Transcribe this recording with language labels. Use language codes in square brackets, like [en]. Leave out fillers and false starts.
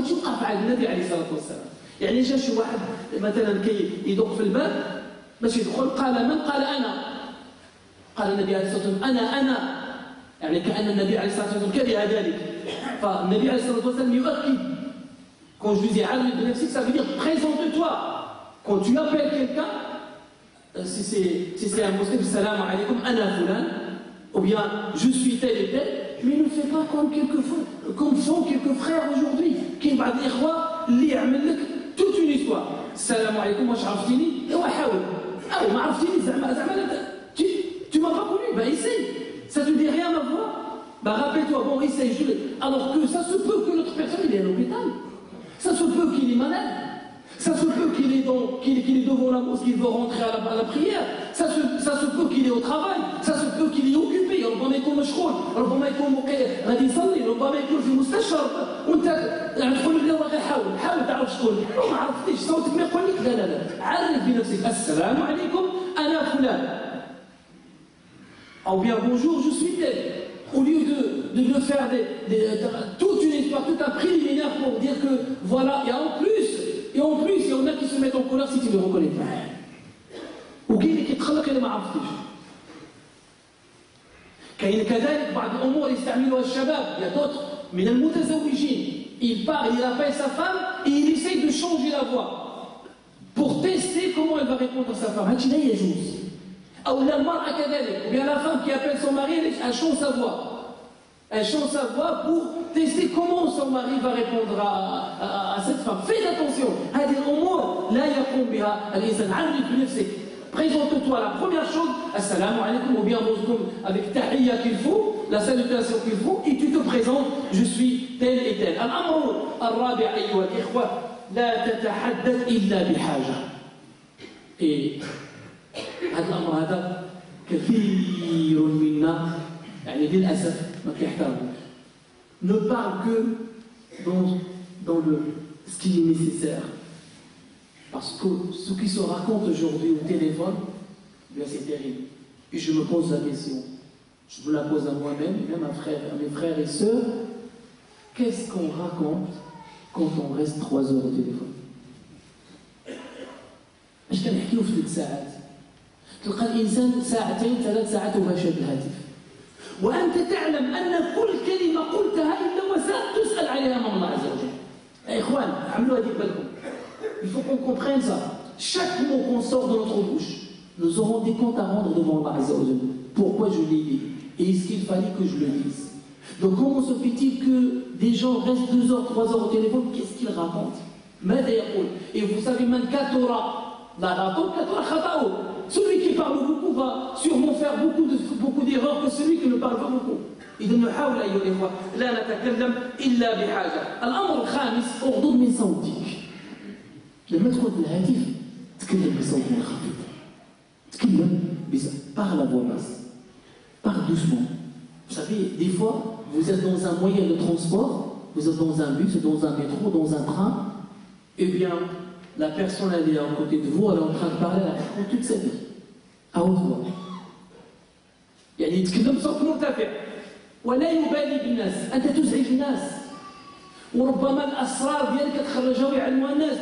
[ar] وهذا وقع على النبي عليه الصلاة والسلام. يعني جا شي واحد مثلا كي يدق في الباب باش يدخل قال من؟ قال أنا. قال النبي عليه الصلاة والسلام أنا. يعني كأن النبي عليه الصلاة والسلام كره ذلك. فالنبي عليه الصلاة والسلام يؤكد. [fr] Quand je lui dis [ar] Arif Benafsik, [fr] ça veut dire présente-toi. Quand tu appelles quelqu'un, si c'est un musulman, [ar] salam alaykoum, ana fulan, [fr] ou bien je suis tel et tel, mais ne fais pas comme font quelques frères aujourd'hui, qui [ar] بعض الإخوة اللي يعمل لك [fr] toute une histoire. [ar] Salam alaykoum, واش عرفتيني؟ ايوا حاول. أو ما عرفتيني زعما [fr] tu m'as pas connu, bah essaye. Ça te dit rien à ma voix? Bah rappelle-toi, bon essaye, alors que ça se peut que l'autre personne il est à l'hôpital. Ça se peut qu'il est malade. Ça se peut qu'il est devant la mosquée, qu'il veut rentrer à la prière. Ça se peut qu'il est au travail. Ça se peut qu'il est occupé. [ar] ربما يكون مشغول. ربما يكون غادي يصلي. ربما يكون في المستشفى. وانت تقول له غير حاول تعرف شكون. ما عرفتيش صوتك ما يقول لك لا. عرف بنفسك. السلام عليكم أنا فلان. [fr] Ou bien bonjour, je suis tel. Au lieu de faire toute une histoire, tout un préliminaire pour dire que voilà, et en plus, il y en a qui se mettent en colère si tu ne le reconnais pas. Ou qui [ar] يتخلق اللي ما عرفتيش. كاين كذلك بعض الأمور يستعملها الشباب. [fr] Il y a d'autres [ar] من المتزوجين. [fr] Il parle, il appelle sa femme et il essaye de changer la voix pour tester comment elle va répondre à sa femme. [ar] هادشي لا يجوز. أو المرأة كذلك. [fr] Ou bien la femme qui appelle son mari, elle change sa voix. Elle change sa voix pour tester comment son mari va répondre à cette femme. Faites attention. [ar] هذه الأمور لا يقوم بها الإنسان. عرف بنفسك. [fr] Présente-toi la première chose, assalamu alaikum, ou bien avec tahiyya qu'il faut, la salutation qu'il faut, et tu te présentes, je suis tel et tel. [ar] الأمر الرابع أيها الإخوة لا تتحدث إلا بحاجة. Et هذا الأمر هذا كثير منا يعني للأسف ما كيحترموش. [fr] Ne parle que dans ce qui est nécessaire. Parce que ce qui se raconte aujourd'hui au téléphone, bien c'est terrible. Et je me pose la question. Je me la pose à moi-même, même à mes frères et sœurs. Qu'est-ce qu'on raconte quand on reste 3 heures au téléphone? [ar] اش كنحكيو في 3 ساعات؟ تلقى الانسان 2 3 ساعات وهو شاد الهاتف. وانت تعلم ان كل كلمه قلتها الا وستسال عليها امام الله عز وجل. يا اخوان عملوا هذه بالكم. [fr] Il faut qu'on comprenne ça. Chaque mot qu'on sort de notre bouche, nous aurons des comptes à rendre devant Allah Azza wa Jalla. Pourquoi je l'ai dit? Et est-ce qu'il fallait que je le dise? Donc comment se fait-il que des gens restent 2 heures, 3 heures au téléphone? Qu'est-ce qu'ils racontent? Et vous savez, man katura la raconte, katura khata'u. Celui qui parle beaucoup va sûrement faire beaucoup d'erreurs que celui qui ne parle pas beaucoup. [ar] إذا نحاول أيها الإخوة لا نتكلم إلا بحاجة. الأمر الخامس اغضض من صوتك. لما تكون في الهاتف تكلم بصوت منخفض. تكلم [fr] par la voix basse. Parle doucement. Vous savez, des fois, vous êtes dans un moyen de transport, vous êtes dans un bus, dans un métro, dans un train, et bien, la personne elle est à côté de vous, elle est en train de parler, elle raconte toute sa vie, à haute voix. [ar] يعني يتكلم بصوت مرتفع ولا يبالي بالناس، أنت تزعج الناس. وربما الأسرار ديالك تخرجها ويعلموها الناس.